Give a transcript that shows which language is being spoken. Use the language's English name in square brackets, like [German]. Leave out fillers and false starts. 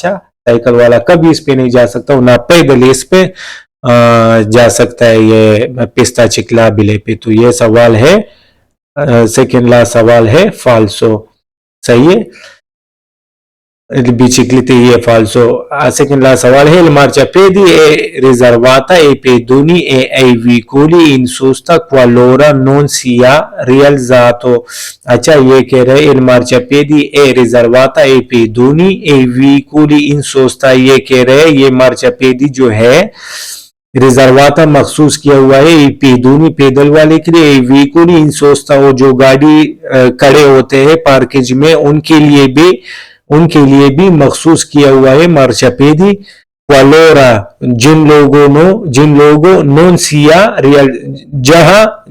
[Hindi] अच्छा, साइकिल वाला कभी इस पे नहीं जा सकता, ना पैदल इस पे जा सकता है ये पिस्ता चिक्लाबिले पे, तो ये सवाल है सेकेंड लास्ट सवाल है फाल्सो, सही है, biciclette ये फाल्सो। सेकंड लास्ट सवाल है [Italian] il marciapiedi è riservata ai pedoni e ai veicoli in sosta qualora non sia rialzato। [Hindi] अच्छा, ये कह रहे [Italian] il marciapiedi è riservata ai pedoni e ai veicoli in sosta, [Hindi] ये कह रहे ये marciapiedi जो है रिजर्वाता मखसूस किया हुआ है पेदोनी पैदल वाले के लिए, [Italian] veicoli in sosta [Hindi] वो जो गाड़ी खड़े होते हैं पार्केज में उनके लिए भी मखसूस किया हुआ है marciapiedi qualora जिन लोगों [Italian] non sia [Hindi] रियल, जहां